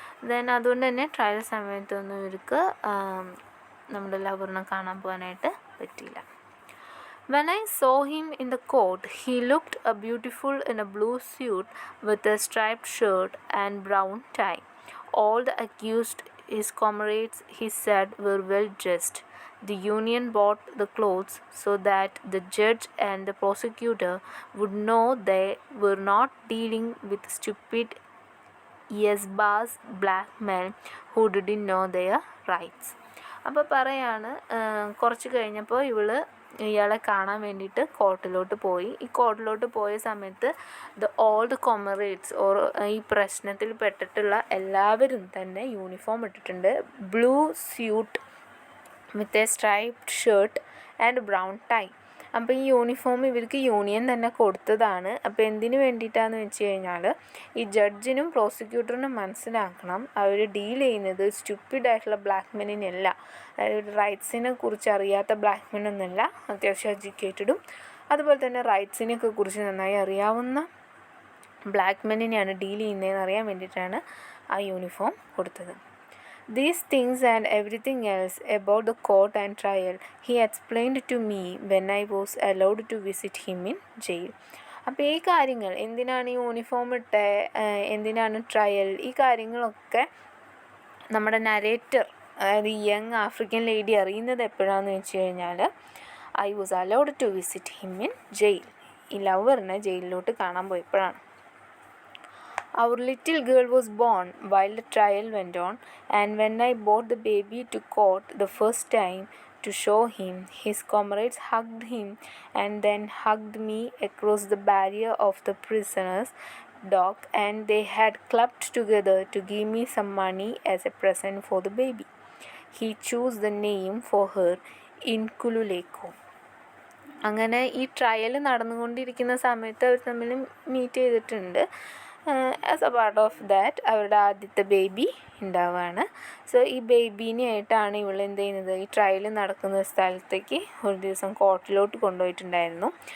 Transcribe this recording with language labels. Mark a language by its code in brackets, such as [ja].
[ml] Then അതുകൊണ്ട് തന്നെ trial സമയത്തൊന്നും ഇവർക്ക് നമ്മുടെ ലവറിനെ കാണാൻ പോകാനായിട്ട് പറ്റിയില്ല. [en] When I saw him in the court, he looked beautiful in a blue suit with a striped shirt and brown tie. All the accused, his comrades, he said, were well dressed. The union bought the clothes so that the judge and the prosecutor would know they were not dealing with stupid yes-bars black men who didn't know their rights. [ml] അപ്പോൾ പറയാണ് കുറച്ച് കഴിഞ്ഞപ്പോൾ ഇയാളെ കാണാൻ വേണ്ടിയിട്ട് കോർട്ടിലോട്ട് പോയി. ഈ കോർട്ടിലോട്ട് പോയ സമയത്ത് [en] all the comrades [ml] ഈ പ്രശ്നത്തിൽ പെട്ടിട്ടുള്ള എല്ലാവരും തന്നെ യൂണിഫോം ഇട്ടിട്ടുണ്ട്. [en] Blue suit with a striped shirt and brown tie. [ml] അപ്പോൾ ഈ യൂണിഫോം ഇവർക്ക് യൂണിയൻ തന്നെ കൊടുത്തതാണ്. അപ്പോൾ എന്തിനു വേണ്ടിയിട്ടാണെന്ന് വെച്ച് കഴിഞ്ഞാൽ ഈ ജഡ്ജിനും പ്രോസിക്യൂട്ടറിനും മനസ്സിലാക്കണം അവർ ഡീൽ ചെയ്യുന്നത് സ്റ്റുപ്പിഡായിട്ടുള്ള ബ്ലാക്ക് മെനിനല്ല, അതായത് റൈറ്റ്സിനെ കുറിച്ച് അറിയാത്ത ബ്ലാക്ക് മെനൊന്നുമല്ല, അത്യാവശ്യം എഡ്യൂക്കേറ്റഡും അതുപോലെ തന്നെ റൈറ്റ്സിനെയൊക്കെ കുറിച്ച് നന്നായി അറിയാവുന്ന ബ്ലാക്ക് മെനിനെയാണ് ഡീൽ ചെയ്യുന്നതെന്ന് അറിയാൻ വേണ്ടിയിട്ടാണ് ആ യൂണിഫോം കൊടുത്തത്. [en] These things and everything else about the court and trial he explained to me when I was allowed to visit him in jail. [ml] അപ്പോൾ ഈ കാര്യങ്ങൾ എന്തിനാണ് ഈ യൂണിഫോം എന്തിനാണ് ട്രയൽ, ഈ കാര്യങ്ങളൊക്കെ നമ്മുടെ നരേറ്റർ, അതായത് യങ് ആഫ്രിക്കൻ ലേഡി അറിയുന്നത് എപ്പോഴാണെന്ന് വെച്ച് കഴിഞ്ഞാൽ [en] I was allowed to visit him in jail. [ml] ഈ ലവറിനെ ജയിലിലോട്ട് കാണാൻ പോയപ്പോഴാണ്. [en] Our little girl was born while the trial went on, and when I brought the baby to court the first time to show him, his comrades hugged him and then hugged me across the barrier of the prisoner's dock, and they had clubbed together to give me some money as a present for the baby. He chose the name for her Inkululeko. [ml] അങ്ങനെ ഈ trial നടന്നുകൊണ്ടിരിക്കുന്ന സമയത്ത് അവർ തമ്മിൽ meet ചെയ്തിട്ടുണ്ട്. [en] as a part of that [ml] അവരുടെ ആദ്യത്തെ baby ഉണ്ടാവുകയാണ്. So ഈ ബേബീനെയായിട്ടാണ് ഇവൾ എന്ത് ചെയ്യുന്നത്, ഈ ട്രയൽ നടക്കുന്ന സ്ഥലത്തേക്ക് ഒരു ദിവസം കോർട്ടിലോട്ട് കൊണ്ടുപോയിട്ടുണ്ടായിരുന്നു.